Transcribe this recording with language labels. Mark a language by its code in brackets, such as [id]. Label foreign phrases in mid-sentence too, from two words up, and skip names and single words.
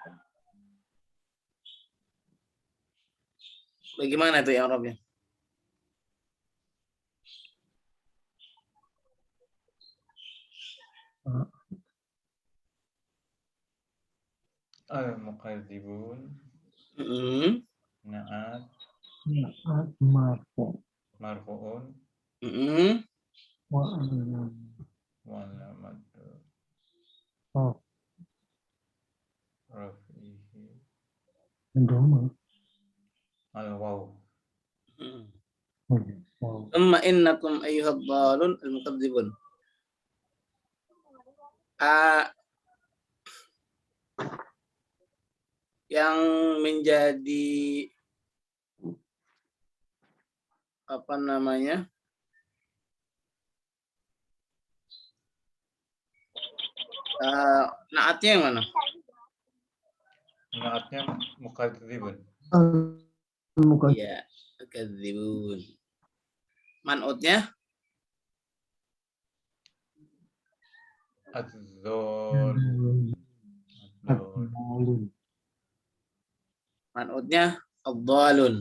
[id] Bagaimana itu ya Arabnya? Al-mukadzibun. Na'at. [ar] نعت مرفوع. [id] Marfu'un. [ar] وعلم. وعلامة [id] Oh, rafihi. domah. Al-waw. Wow. [ar] ثم إنكم أيها الضالون المكذبون. [id] Yang menjadi apa namanya? Naatnya yang mana? Naatnya mukadzibun. Al-mukadzibun. Iya, mukadzibun. Man'utnya? Az-dzallun. Man'utnya ad-dhalun.